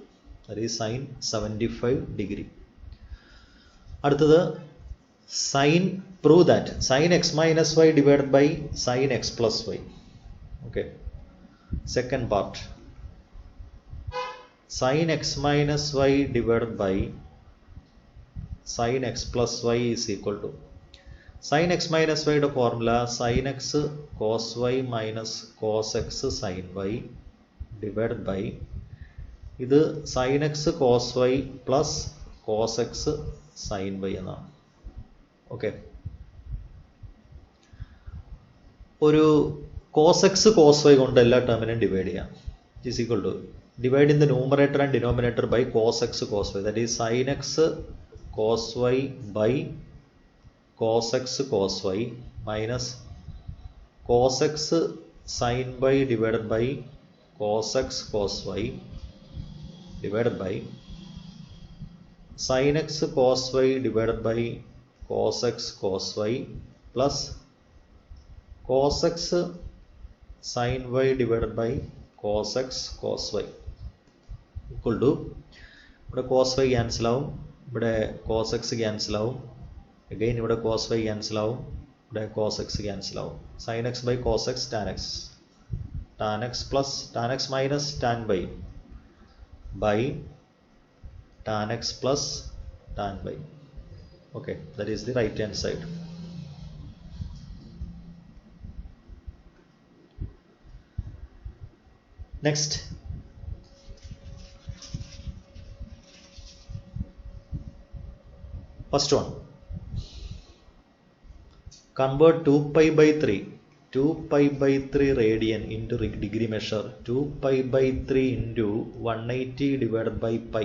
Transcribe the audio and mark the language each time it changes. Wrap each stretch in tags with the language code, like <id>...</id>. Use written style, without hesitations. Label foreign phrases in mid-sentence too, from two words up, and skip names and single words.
<en>That is sin 75 degree. അടുത്തത് sin, prove that sin x minus y divided by sin x plus y. Okay, second part, sin x minus y divided by sin x plus y is equal to, sin x minus y</en> <ml>യുടെ ഫോർമുല</ml> <en>sin x cos y minus cos x sin y divided by ഇത് sin x cos y plus cos x sin y എന്നാണ്.</en> <ml>ഓക്കെ, ഒരു</ml> <en>cos x cos y</en> <ml>കൊണ്ട് എല്ലാ ടേമിനെയും ഡിവൈഡ് ചെയ്യാം.</ml> <en>It is equal to divide in the numerator and denominator by cos x cos y, that is sin x cos y by cos x cos y minus cos x sin y divided by cos x cos y divided by sin x cos y divided by cos x cos y plus cos x sin y divided by cos x cos y equal to,</en> <ml>ഇവിടെ</ml> <en>cos y</en> <ml>ക്യാൻസൽ ആവും, ഇവിടെ</ml> <en>cos x</en> <ml>ക്യാൻസൽ ആവും, again ഇവിടെ</ml> <en>cos y</en> <ml>ക്യാൻസൽ ആവും, ഇവിടെ</ml> <en>cos x</en> <ml>ക്യാൻസൽ ആവും.</ml> <en>sin x by cos x tan x, tan x plus tan x minus tan y by tan x plus tan y. Okay, that is the right hand side. Next, first one, convert 2 pi by 3 radian into degree measure, 2 pi by 3 into 180 divided by pi.</en>